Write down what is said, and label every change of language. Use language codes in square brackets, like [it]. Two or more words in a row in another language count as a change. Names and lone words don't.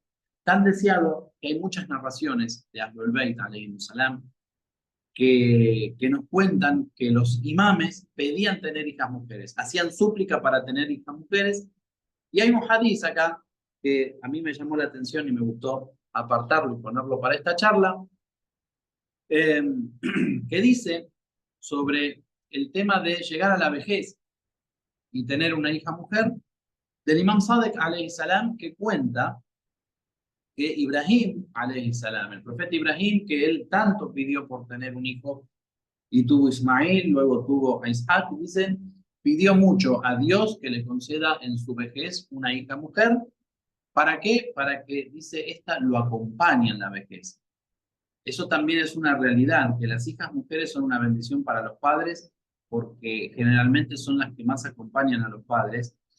[es] Tan deseado que hay muchas narraciones de Ahlul Bayt, [ar] عليه السلام, [es] que nos cuentan que los imames pedían tener hijas mujeres, hacían súplica para tener hijas mujeres, y hay un hadiz acá que a mí me llamó la atención y me gustó apartarlo y ponerlo para esta charla, eh, que dice sobre el tema de llegar a la vejez y tener una hija mujer, del Imam Sadek [ar] عليه السلام, [es] que cuenta que Ibrahim [ar] عليه السلام, [es] el profeta Ibrahim, que él tanto pidió por tener un hijo y tuvo Ismail, luego tuvo a Isaac, dice, pidió mucho a Dios que le conceda en su vejez una hija mujer. ¿Para qué? Para que, dice, esta lo acompañe en la vejez. Eso también es una realidad, que las hijas mujeres son una bendición para los padres, porque generalmente son las que más acompañan a los padres.